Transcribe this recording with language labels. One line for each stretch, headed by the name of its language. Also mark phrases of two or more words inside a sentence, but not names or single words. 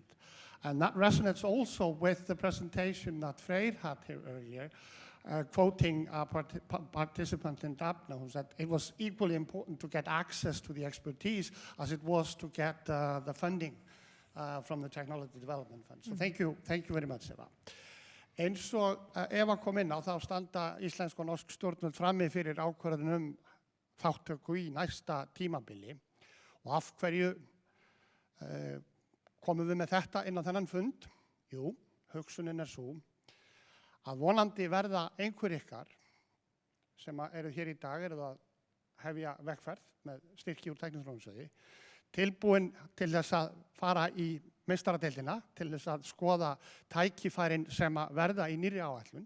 English: And that resonates also with the presentation that Freyr had here earlier, quoting a participant in Daphne, who said it was equally important to get access to the expertise as it was to get the funding from the Technology Development Fund. So thank you very much, Eva.
Icelandic: Eins og Eva kom inn á, þá standa íslensk og norsk stjórnvöld frammi fyrir ákvörðun þátttöku í næsta tímabili. Og af hverju komum við með þetta inn á þennan fund? Jú, hugsunin svo að vonandi verða einhver ykkar sem eru hér í dag, eru að hefja vegferð með styrki úr tækniþróunarsjóði, tilbúin til þess að fara í meistaradeildina, til þess að skoða tækifærin sem að verða í nýrri áætlun.